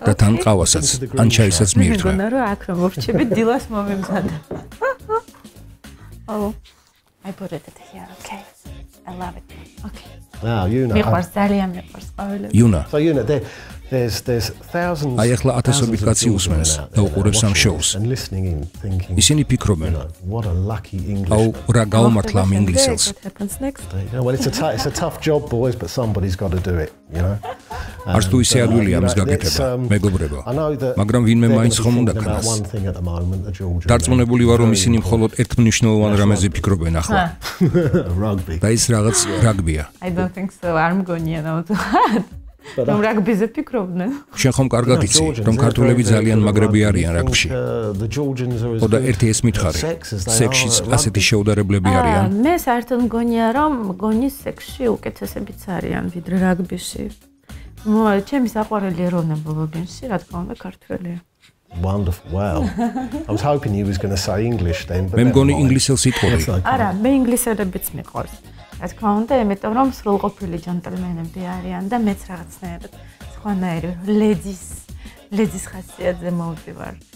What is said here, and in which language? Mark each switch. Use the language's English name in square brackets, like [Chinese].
[Georgian] და თან ყავასაც, ან ჩაისაც მიირთმე. მეგონა რომ აქ რომ მოვრჩები დილას მომემზადა. [English] Oh, I put it here, okay. I love it. Okay. Now, you know. [Georgian] მიყვარს ძალიან მიყვარს ყვავილები. იუნა. [English] So you know there's thousands. [Georgian] აი ახლა ათასობით კაცი უსმენს და უყურებს ამ შოუს. [English] And listening in thinking. [Georgian] ისინი ფიქრობენ, [English] What a lucky English. [Georgian] აუ რა გაუმართლა ამ ინგლისელს. [English] What happens next? Well, it's a tough job, boys, but somebody's got to do it, you know. [Georgian] არც თუ ისე ადვილია ამის გაკეთება, მეგობრებო. მაგრამ ვინმე მაინც ხომ უნდა ქნას. დარწმუნებული ვარ, რომ ისინი მხოლოდ ერთ მნიშვნელოვან რამეზე ფიქრობენ ახლა. [English] Rugby. [Georgian] და ის რაღაც რაგბია. [English] I don't think so. [Georgian] არ მგონია ნაუთხად. რომ რაგბიზე ფიქრობდნენ. შენ ხომ კარგად იცი, რომ ქართველები ძალიან მაგრები არიან რაგბში. და ერთი ეს მითხარი, სექსშიც ასეთი შეუდარებლები არიან. მე საერთოდ მგონია, რომ გონის სექსში უკეთესებიც არიან, ვიდრე რაგბიში. ჩემი საყვარელი ეროვნება ლოგენში, რა თქმა უნდა, ქართველია. [English] Wonderful. Wow. I was hoping you was going to say English then, but [Georgian] მე მგონი ინგლისელს იტყოდი. არა, მე ინგლისელებიც მიყვარს. რა თქმა უნდა, იმიტომ რომ სრულყოფილი ჯენტლმენები არიან და მეც რაღაცნაირად სხვანაირი ლედის ხასიათზე მოვდივარ.